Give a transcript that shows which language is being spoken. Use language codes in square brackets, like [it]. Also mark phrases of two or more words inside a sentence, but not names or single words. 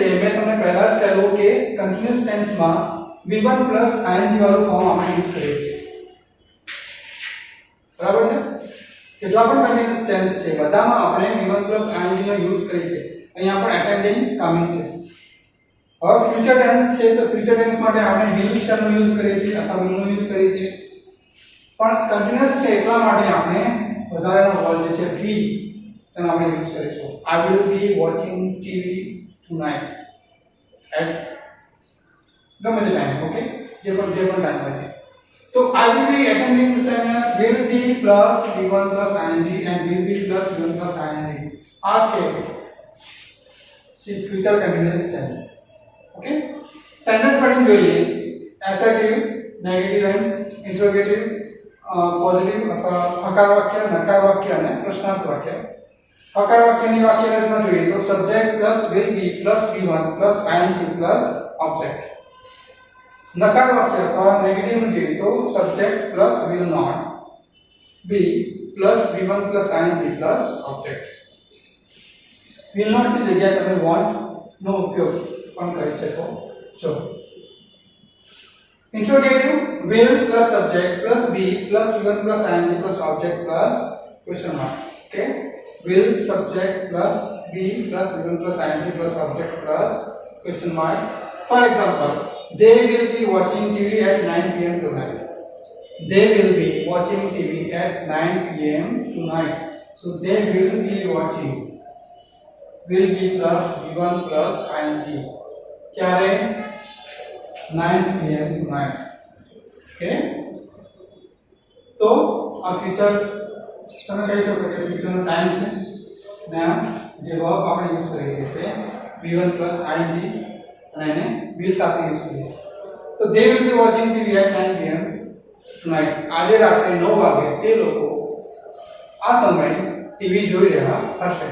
[gu] મેં તમને પહેલા જ કહ્યું કે કન્ટિન્યુઅસ ટેન્સમાં v1 ing વાળું ફોર્મ આપણે યુઝ કરીએ છીએ. બરાબર છે? જેટલા પણ કન્ટિન્યુઅસ ટેન્સ છે બધામાં આપણે v1 ing નો યુઝ કરીએ છીએ. અહીંયા પણ અટેન્ડિંગ કમિંગ છે. હવે ફ્યુચર ટેન્સ છે તો ફ્યુચર ટેન્સ માટે આપણે [en] will shall [gu] નો યુઝ કરીએ છીએ અથવા will નો યુઝ કરીએ છીએ. પણ કન્ટિન્યુઅસ છે એટલા માટે આપણે વધારાનો વર્ડ જે છે be તેનો આપણે યુઝ કરીશું. [en] I will be watching TV tonight at [gu] ગમે તે ટાઈમ. ઓકે, જે પણ ટાઈમ હોય. [en] તો I will be attending the seminar. will be plus v1 plus ing and will be plus v1 plus ing. [gu] આ છે ફ્યુચર કન્ટિન્યુઅસ ટેન્સ. ઓકે, સેન્ટેન્સ પેટર્ન જોઈએ. [en] assertive, negative and interrogative, [gu] પોઝિટિવ અથવા હકાર વાક્ય, નકાર વાક્ય અને પ્રશ્નાર્થ વાક્ય. હકાર વાક્યની વાક્ય રચના જોઈએ તો સબ્જેક્ટ પ્લસ [en] will be [gu] પ્લસ v1 પ્લસ ing પ્લસ ઓબ્જેક્ટ. નકાર વાક્ય અથવા નેગેટિવ જોઈએ તો સબ્જેક્ટ પ્લસ [en] will not be [gu] પ્લસ v1 પ્લસ ing પ્લસ ઓબ્જેક્ટ. [en] will not [gu] ની જગ્યાએ તમે want નો ઉપયોગ પણ કરી શકો છો. [en] ઇન્ટ્રોગેટિવ will plus subject plus be plus V1 plus ing plus object plus question mark. Okay, will subject plus be plus V1 plus ing plus object plus question mark. For example, they will be watching TV at 9 p.m. tonight. They will be watching TV at 9 p.m. tonight. So they will be watching, will be plus V1 plus ing. [hi] क्या है [en] 9 p.m. tonight. [gu] Okay, तो આ ફીચર તમે કહી શકો કે ફીચરનો ટાઈમ છે ને જે વર્બ આપણે યુઝ કરીએ છીએ તે v1 ing અને એને will સાથે યુઝ કરીએ છીએ. [en] તો they will be watching TV at 9 p.m. tonight. [gu] આજે રાત્રે 9 વાગે તે લોકો આ સમયે ટીવી જોઈ રહ્યા હશે.